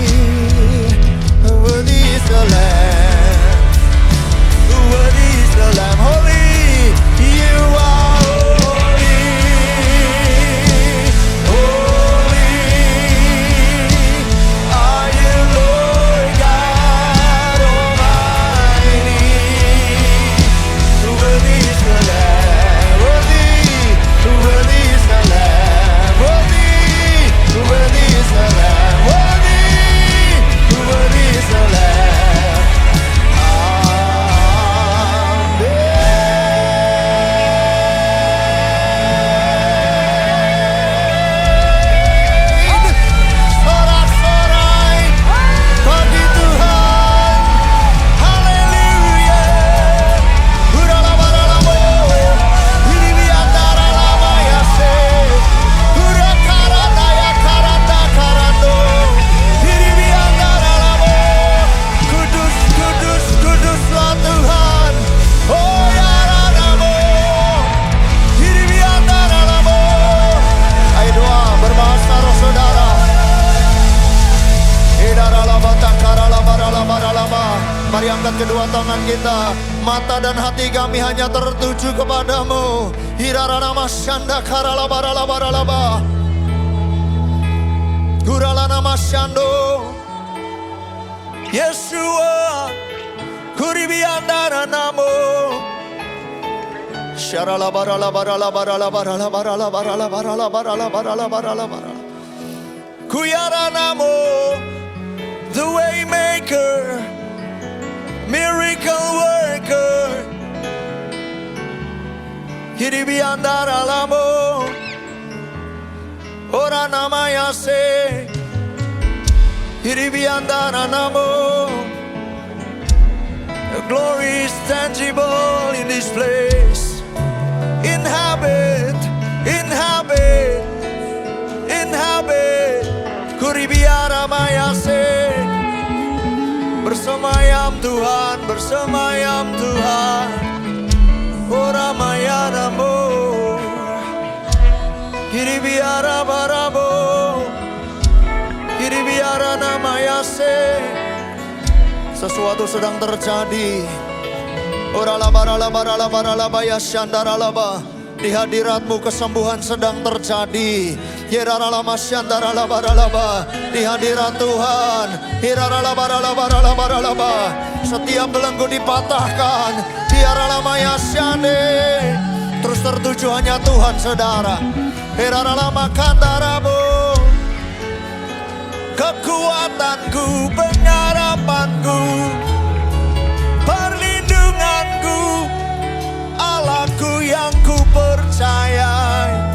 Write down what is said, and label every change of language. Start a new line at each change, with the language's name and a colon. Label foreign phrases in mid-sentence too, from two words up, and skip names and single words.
English: Worthy is the Lamb, worthy is the Lamb, holy, you are holy, holy are you, Lord God Almighty. Worthy is the Lamb, worthy is the Lamb, worthy is the Lamb, worthy is the Lamb.
Indonesian: Amin. Sorak-sorai bagi Tuhan. Haleluya. Hurala-baralamo. Hiribiantara-lama yase. Hurakarata-ya-karata-karando. Hiribiantara-lamo. Kudus, kudus, kuduslah Tuhan. Oh ya Radamo. Hiribiantara-lamo. Ayo doa berbahasa roh saudara. Mari angkat kedua tangan kita. Mata dan hati kami hanya tertuju kepadamu. Hirarana masyanda karala barala baralaba. Guralana masyando. Yeshua kuribiandara namo. Syarala barala barala barala barala barala barala barala barala barala barala barala. Kuyara namo.
English: The way maker, miracle worker. Hiribiandara lamo. Ora namaya se. Hiribiandara namo. Your glory is tangible in this place. Inhabit, inhabit, inhabit. Kuribiara mayase.
Indonesian: Bersemayam Tuhan, bersemayam Tuhan. Ora mayanamo. Kiribiara barabo. Kiribiara namayase. Sesuatu sedang terjadi. Ora labara labara labara labaya syandara laba. Di hadiratmu kesembuhan sedang terjadi. Hiraralama syandara labara laba. Di hadirat Tuhan. Hiraralabara labara labara laba. Setiap belenggu dipatahkan. Hiraralama yasyande. Terus tertuju hanya Tuhan saudara. Hiraralama kandarabu. Kekuatanku, pengharapanku, perlindunganku, Allahku yang ku percayai.